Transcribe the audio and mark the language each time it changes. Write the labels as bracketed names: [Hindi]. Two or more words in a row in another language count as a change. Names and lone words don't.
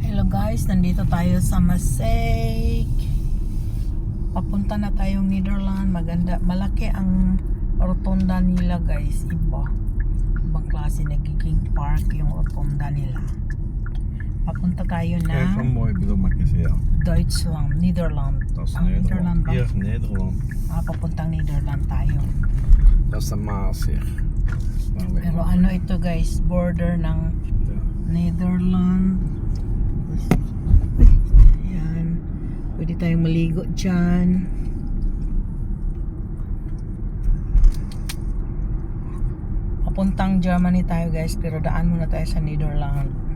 [Filipino] Guys, nandito tayo sa Maaseik. Papunta na tayong Netherlands. Maganda, malaki ang rotonda nila, guys. Ibang klase, nagiging park yung rotonda nila. Papunta tayo [Dutch] Kijk van [Filipino] ng [Dutch] mooi bloemetjes, ja. Deutschland, Netherlands. Dat is [Filipino] Ang [Dutch] Nederland. [Filipino] ba? [Dutch] Hier is Nederland. [Filipino] Papuntang Netherlands tayo. [Dutch] Dat is de Maas hier. [Filipino] Pero ano ito, guys, border ng [Dutch] Ja. [Filipino] Netherlands. Ayan. Pwede tayong maligo dyan. Papuntang Germany tayo, guys, pero daan muna tayo sa Netherlands.